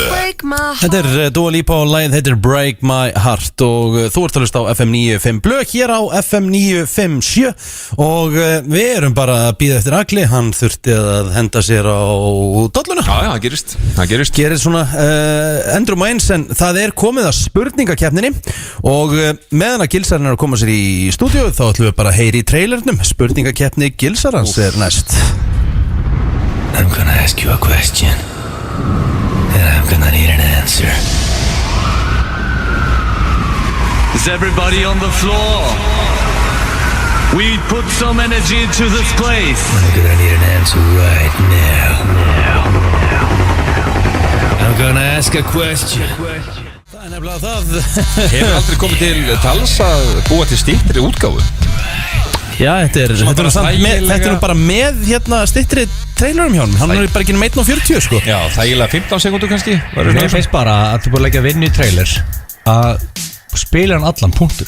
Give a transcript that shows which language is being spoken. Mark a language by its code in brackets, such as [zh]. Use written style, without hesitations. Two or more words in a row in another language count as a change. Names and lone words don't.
[is] Þetta er Dua Lipa og lagið heitir Break My Heart og þú ert að hlusta á FM 95 Blö hér á FM 957 og við erum bara að bíða eftir Agli, hann þurfti að henda sér á dolluna. Já, það gerist Gerir svona endrum og eins en það er komið að spurningakeppninni og meðan að Gilsarinn er að koma sér í stúdíu þá ætlum við bara að heyri í trailernum. Spurningakeppni Gilsarans er næst. [en] I'm gonna ask you a question and I'm gonna need an answer. Is everybody on the floor? We put some energy into this place. I'm gonna need an answer right now. I'm gonna ask a question. [is] Það er nefnilega það. Hefur aldrei komið til tals að búa til styttri útgáfu? Já, þetta er bara með styttri trailerum hjá hann er bara ekki um 1:40 sko. Já, þægilega 15 sekúndur kannski. Mér finnst bara að þú búið að leggja vinnu í trailer að spila hann allan punktur.